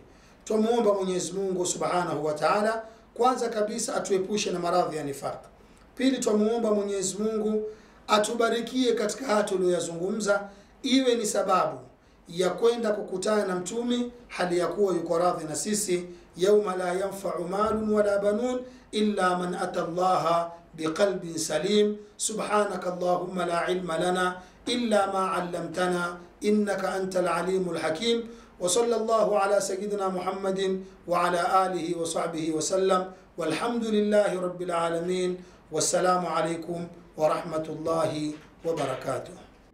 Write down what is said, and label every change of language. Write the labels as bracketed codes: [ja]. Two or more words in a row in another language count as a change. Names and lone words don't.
[sw] Tumuomba Mwenyezi Mungu [ar] سبحانه وتعالى [sw] kwanza kabisa atuepushe na maradhi ya nifaq. Pili, tumuomba Mwenyezi Mungu atubarikie katika haya tuliyozungumza, iwe ni sababu ya kwenda kukutana na Mtume hali ya kuwa yuko radhi na sisi. [ar] يوم لا ينفع مال ولا بنون إلا من أتى الله بقلب سليم. سبحانك اللهم لا علم لنا إلا ما علمتنا إنك أنت العليم الحكيم. وصلى الله على سيدنا محمد وعلى آله وصحبه وسلم. والحمد لله رب العالمين. والسلام عليكم ورحمة الله وبركاته.